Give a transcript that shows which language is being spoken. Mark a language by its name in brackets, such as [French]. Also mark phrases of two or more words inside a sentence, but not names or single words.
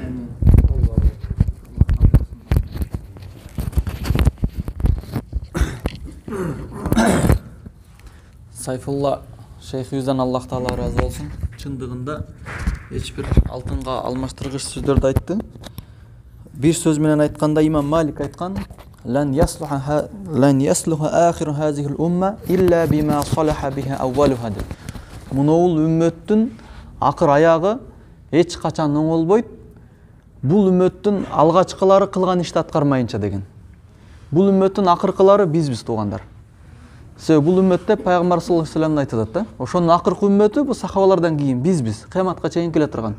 [Kyrgyz] Сайфулла шейхибизден Аллах Таала разы болсун. Чындыгында эч бир алтынга алмаштыргыч сөздөрдү айтты. Бир сөз менен айтканда имам Малик айткан: [Arabic] "لن يصلح آخر هذه الأمة إلا بما صلح به أولها." [Kyrgyz] Мунул үммөттүн акыр аягы эч качан оңолбойт, бул үммөттүн алгачкылары кылган ишти аткармайынча деген. Бул үммөттүн акыркылары бизбиз туугандар. Себеби бул үммөттө пайгамбар [Arabic] صلى الله عليه وسلم [Kyrgyz] айтат да, ошонун акыркы үммөтү бул сахабалардан кийин бизбиз, кыяматка чейин келе турган.